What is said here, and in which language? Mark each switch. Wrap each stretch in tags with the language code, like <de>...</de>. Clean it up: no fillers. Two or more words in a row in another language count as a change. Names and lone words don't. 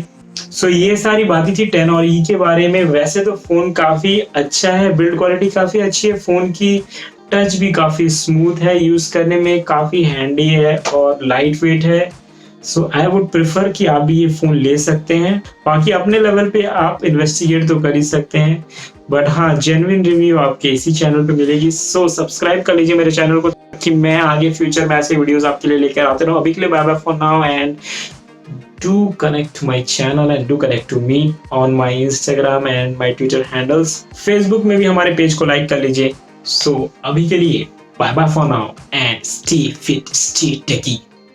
<hi>सो ये सारी बातें थी 10 और ई के बारे में। वैसे तो फोन काफी अच्छा है,</hi> <en>build quality</en> <hi>काफी अच्छी है, फोन की टच भी काफी स्मूथ है, यूज करने में काफी हैंडी है और</hi> <en>light weight</en> <hi>है।</hi> <en>so I would prefer</en> <hi>कि आप भी ये फोन ले सकते हैं। बाकी अपने लेवल पे आप इन्वेस्टिगेट तो कर ही सकते हैं, बट हाँ</hi> <en>genuine review</en> <hi>आपके इसी चैनल पे मिलेगी। सो सब्सक्राइब कर लीजिए मेरे चैनल को कि मैं आगे फ्यूचर में ऐसे वीडियोस आपके लिए लेकर आते रहूं। अभी के लिए</hi> <en>bye bye for now, and do connect to my channel and do connect to me on my Instagram and my Twitter handles.</en> <hi>Facebook में भी हमारे पेज को लाइक कर लीजिए। So अभी के लिए</hi> <en>bye bye for now and stay fit, stay techy.</en>